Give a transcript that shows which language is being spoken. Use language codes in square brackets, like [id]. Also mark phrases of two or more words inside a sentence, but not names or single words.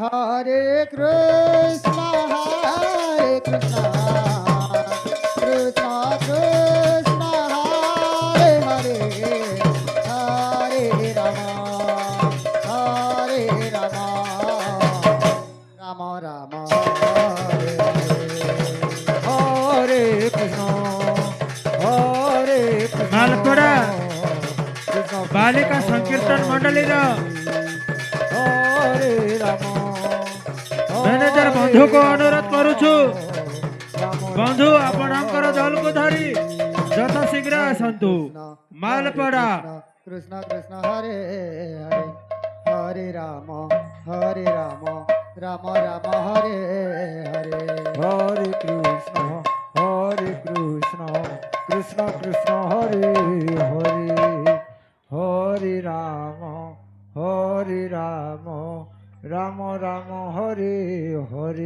[sa] হরে কৃষ্ণ কৃষ্ণ কৃষ্ণ কৃষ্ণ হরে হরে হরে রাম রাম রাম হরে হরে কৃষ্ণ হরে কৃষ্ণ মালপড়া কৃষ্ণ [or] ବାଳିକା ସଂକୀର୍ତ୍ତନ ମଣ୍ଡଳୀର [sa] হরে রাম [or] ମ୍ୟାନେଜର ବନ୍ଧୁକୁ ଅନୁରୋଧ କରୁଛୁ ବନ୍ଧୁ ଆପଣଙ୍କର ଦଳକୁ ଧରି ଯଥା ଶୀଘ୍ର ଆସନ୍ତୁ ମାଲପଡ଼ା [sa] কৃষ্ণ কৃষ্ণ হরে হরে হরে রাম রাম রাম হরে হরে হরে কৃষ্ণ কৃষ্ণ কৃষ্ণ হরে হরে হরে রাম রাম রাম হরে হরে